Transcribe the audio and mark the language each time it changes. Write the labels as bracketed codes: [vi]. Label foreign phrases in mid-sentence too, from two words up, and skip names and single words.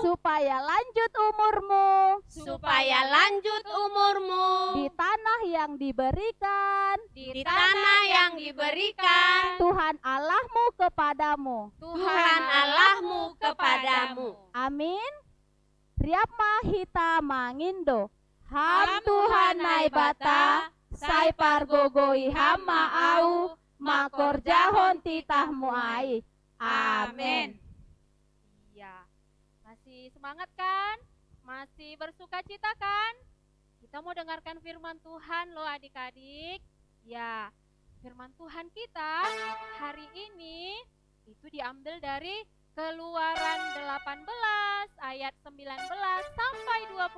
[id] supaya lanjut umurmu supaya lanjut umurmu di tanah yang diberikan di tanah yang diberikan Tuhan Allahmu kepadamu. Tuhan Allahmu kepadamu. Amin. [bts] Riapma hita mangindo. Ham Tuhan nai bata, sai pargogoi hama au, makor jahon titahmu ai. [id] Amin. Iya. Masih semangat kan? Masih bersuka cita kan? Kita mau dengarkan firman Tuhan loh adik-adik. Ya, firman Tuhan kita hari ini itu diambil dari Keluaran 18 ayat 19 sampai 27.